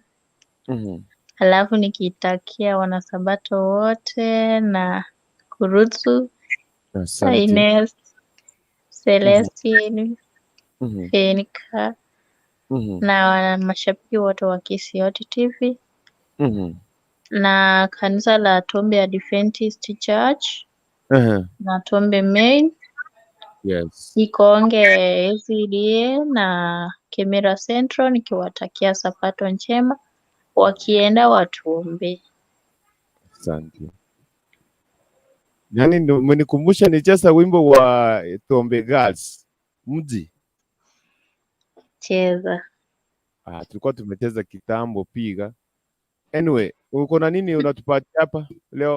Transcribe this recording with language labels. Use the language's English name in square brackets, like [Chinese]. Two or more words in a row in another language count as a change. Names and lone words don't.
[Swahili] Halafu nikitakia wanasabato wote na Kurutsu, Ines, Celestine, Fenika na mashabiki wote wa Kisioti TV na kanisa la Tombe Adventist Church na Tombe Main, Ikonge SDA na Kemera Central, nikiwatakia Sabato njema, wakienda watuombe. Asante. Yaani ndio umenikumbusha nicheza wimbo wa Tombe Girls. Mji. Cheza. Tulikuwa tumecheza kitambo piga. Anyway, uko na nini unatupatia hapa leo?